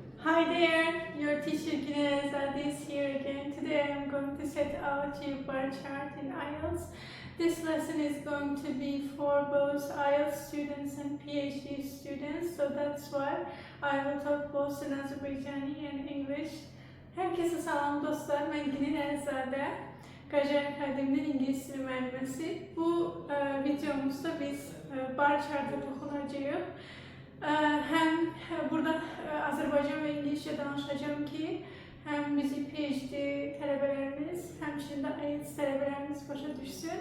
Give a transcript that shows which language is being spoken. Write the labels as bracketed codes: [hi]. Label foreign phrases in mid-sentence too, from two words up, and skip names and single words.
[en] Hi there, your teacher Ginezade is here again. Today I am going to set out your bar chart in IELTS. This lesson is going to be for both IELTS students and PhD students, so that's why I will talk both in Azerbaijani and English. [az] Herkese salam dostlar, ben Ginezade. Qajar Akademinin İngiliz dili müəlliməsi. Bu videomuzda biz [en] bar chart'a [az] toxunacağıq. Hem burada Azərbaycan və İngilizcə danışacağım ki, hem bizi PhD tələbələrimiz, həmçinin də IELTS tələbələrimiz başa düşsün.